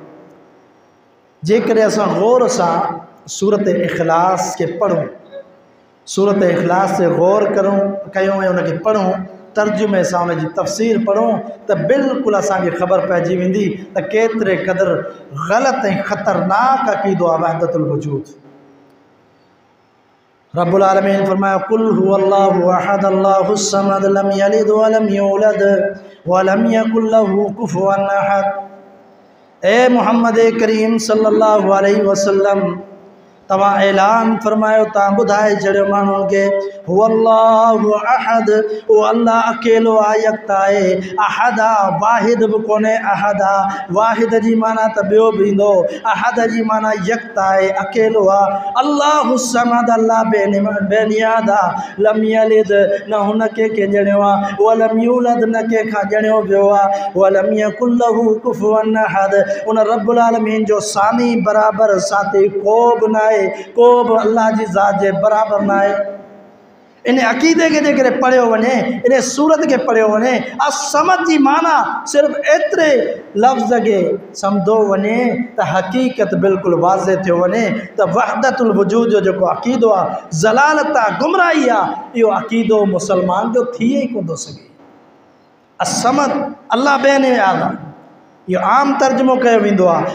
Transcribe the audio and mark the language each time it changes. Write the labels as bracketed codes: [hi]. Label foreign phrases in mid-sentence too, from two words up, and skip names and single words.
[sd] जेकॾहिं असां गौर सां सूरत इख़लास के पढ़ूं, सूरत इख़लास से गौर कयूं ऐं उनखे पढ़ूं, तर्जुमे सां उनजी तफ़सीर पढ़ूं त बिल्कुलु असांखे ख़बर पइजी वेंदी त केतिरे क़दुरु ग़लति ऐं ख़तरनाक अक़ीदो आहे वहदतुल वजूद। [ar] رب العالمين فرمايا قل هو الله أحد الله الصمد لم يلد ولم يولد ولم يكن له كفوا أحد. [sd] ए मोहम्मद करीम [ar] صلى الله عليه وسلم [sd] तवा ऐलान फरमायो, तव्हां ॿुधाए छॾियो माण्हुनि खे [ar] هو الله أحد, [sd] उहो अल्लाह अकेलो आहे, यकता आहे। अहद आहे, वाहिद बि कोन्हे, अहद आहे। वाहिद जी माना त ॿियो बि ईंदो, अहद जी माना यकता आहे, अकेलो आहे। [ar] الله الصمد, [sd] अल्लाह बेनियाद आहे। [ar] لم يلد, [sd] न हुन कंहिंखे ॼणियो आहे, [ar] ولم يولد, [sd] न कंहिंखां ॼणियो वियो आहे, [ar] ولم يكن له كفوا أحد, [sd] उन [ar] رب العالمين [sd] जो सामी बराबरि साथी को बि न आहे, को भी अल्लाह जी ज़ात जे बराबर ना है। इन अक़ीदे के जेकरे पढ़ियो वने, इन सूरत के पढ़ियो वने, असमद जी माना सिर्फ एतरे लफ्ज़ के समझो वने त हकीकत बिल्कुल वाज़े थियो वने त वहदतुल वजूद जो जेको अक़ीदो आ, ज़लालत आ, गुमराही आ, इहो अक़ीदो मुसलमान जो थिए ही कोन थो सघे। असमद अल्लाह बेनियाद आ, यो आम तर्जुमो कयो वेंदो आहे।